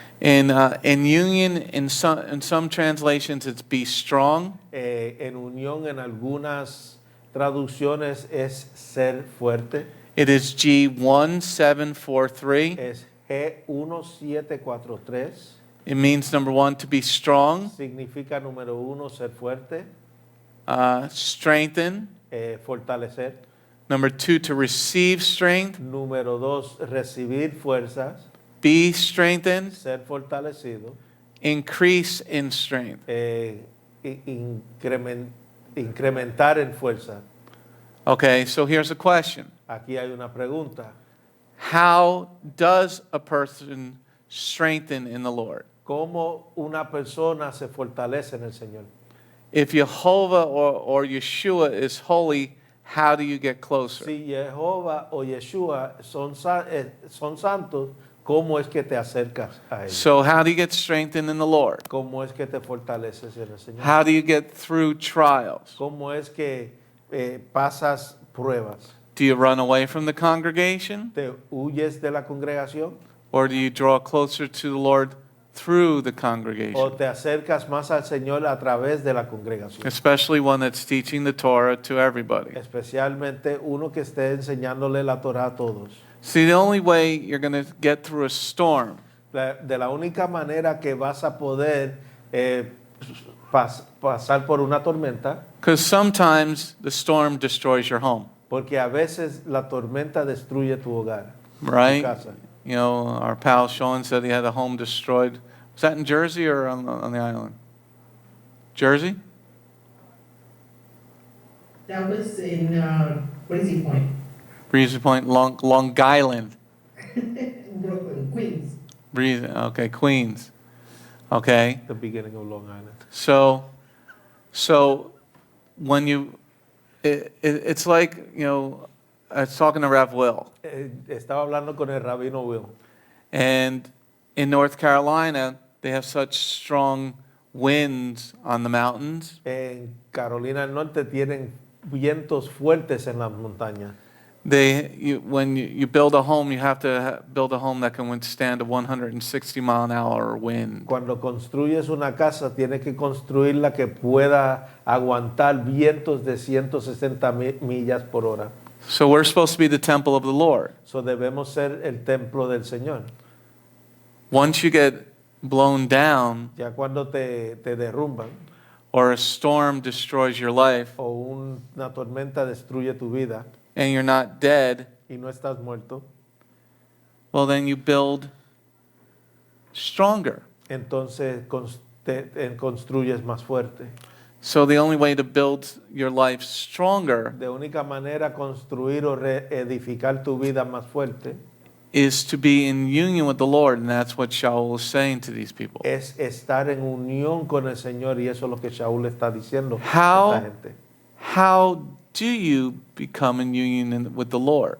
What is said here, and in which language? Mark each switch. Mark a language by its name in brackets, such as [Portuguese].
[English] In union, in some translations, it's be strong. [Spanish] En unión en algunas traducciones es ser fuerte. [English] It is G1743. [Spanish] Es G1743. [English] It means, number one, to be strong, [Spanish] Significa número 1 ser fuerte, [English] strengthen. [Spanish] fortalecer. [English] Number two, to receive strength, [Spanish] Número 2 recibir fuerzas, [English] be strengthened, [Spanish] ser fortalecido. [English] increase in strength. [Spanish] Incrementar en fuerza. [English] Okay, so here's a question. [Spanish] Aquí hay una pregunta. [English] How does a person strengthen in the Lord? [Spanish] ¿Cómo una persona se fortalece en el Señor? [English] If Jehovah or Yeshua is holy, how do you get closer? [Spanish] Si Jehová o Yeshua son santos, ¿cómo es que te acercas a ellos? [English] So how do you get strengthened in the Lord? [Spanish] ¿Cómo es que te fortaleces en el Señor? [English] How do you get through trials? [Spanish] ¿Cómo es que pasas pruebas? [English] Do you run away from the congregation? [Spanish] ¿Te huyes de la congregación? [English] Or do you draw closer to the Lord through the [Spanish] ¿O [English] congregation? [Spanish] te acercas más al Señor a través de la congregación? [English] Especially one that's teaching the Torah to everybody. [Spanish] Especialmente uno que esté enseñándole la Torah a todos. [English] See, the only way you're going to get through a storm [Spanish] De la única manera que vas a poder pasar por una tormenta, [English] because sometimes the storm destroys your home, [Spanish] porque a veces la tormenta destruye tu hogar, tu [English] right? [Spanish] casa. [English] You know, our pal Sean said he had a home destroyed. Was that in Jersey or on the island? Jersey? That was in Breezy Point, Breezy Point, Long Island. Brooklyn, Queens. Okay, Queens. Okay. The beginning of Long Island. So when you, it's like, you know, I was talking to Rev Will, [Spanish] Estaba hablando con el rabino Will. [English] and in North Carolina, they have such strong winds on the mountains. [Spanish] En Carolina del Norte tienen vientos fuertes en las montañas. [English] When you build a home, you have to build a home that can withstand a 160-mile-an-hour wind. [Spanish] Cuando construyes una casa, tienes que construirla que pueda aguantar vientos de 160 millas por hora. [English] So we're supposed to be the temple of the Lord. [Spanish] So debemos ser el templo del Señor. [English] Once you get blown down, [Spanish] Ya cuando te derrumban [English] or a storm destroys your life, [Spanish] o una tormenta destruye tu vida [English] and you're not dead, [Spanish] y no estás muerto, [English] well, then you build stronger. [Spanish] entonces construyes más fuerte. [English] So the only way to build your life stronger [Spanish] De única manera construir o reedificar tu vida más fuerte [English] is to be in union with the Lord, and that's what Shaul is saying to these people. [Spanish] es estar en unión con el Señor, y eso es lo que Shaul está diciendo a esta gente. [English] How do you become in union with the Lord?